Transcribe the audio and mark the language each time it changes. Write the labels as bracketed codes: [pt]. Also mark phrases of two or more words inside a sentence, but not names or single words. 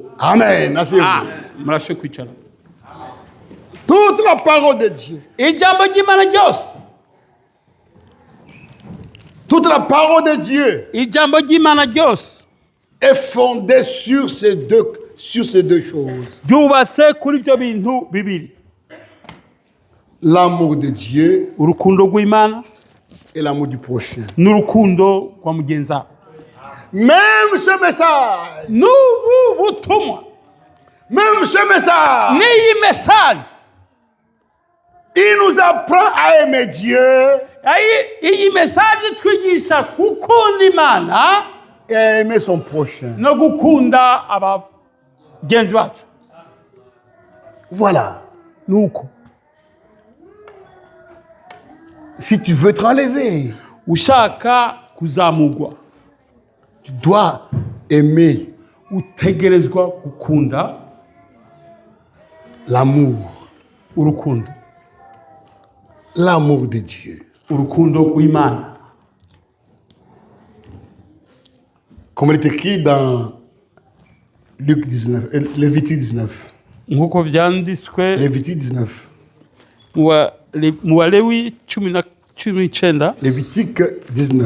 [fr] Amen. Asseyez-vous. [rn] murashe kwicara [fr] Toute la parole de Dieu. [rn] ijambo ry'imana ryose [fr] Toute la parole de Dieu [rn] ijambo ry'imana ryose [fr] est fondée sur ces deux choses. [rn] ryubatse kuri ibyo bintu bibiri [fr] L'amour de Dieu [rn] urukundo rw'imana [fr] et l'amour du prochain. [rn] n'urukundo rwa mugenzi wawe [fr] Même ce message, [rn] n'ubu butumwa [fr] même ce message, [rn] n'iyi mesaje [fr] il nous apprend à aimer Dieu [rn] iyi mesaje twigisha gukunda imana [fr] et à aimer son prochain. [rn] no gukunda abagenzi bacu [fr] Voilà. [rn] nuko [fr] Si tu veux te relever, [rn] ushaka kuzamurwa [fr] tu dois aimer [rn] utegerezwa gukunda [fr] l'amour. [rn] urukundo [fr] L'amour de Dieu. [rn] urukundo rw'imana [fr] Comme il est écrit dans Luc 19, Lévitique 19. [rn] nk'uko byanditswe [fr] Lévitique 19. [rn] mu Balewi 19 [fr] Lévitique 19.